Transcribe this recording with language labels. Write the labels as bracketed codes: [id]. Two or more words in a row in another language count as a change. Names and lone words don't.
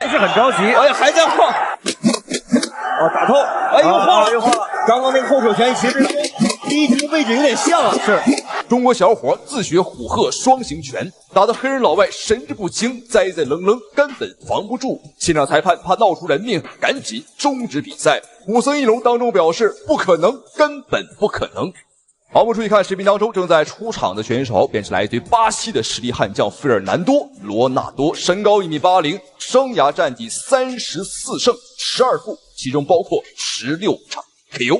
[zh] 是很着急。哎呀，还在晃。打透，哎，又晃了，又晃了。刚刚那个后手拳其實第一局位置有點像啊。是，中國小伙自學虎鶴雙形拳，打得黑人老外神志不清，栽栽愣愣，根本防不住。現場裁判怕鬧出人命，趕緊終止比賽。武僧一龍當中表示不可能，根本不可能。好，我們注意看視頻當中正在出場的選手，便是來自於巴西的實力悍將費爾南多·羅納多，身高1.80米，生涯戰績34勝12負，其中包括16場 KO。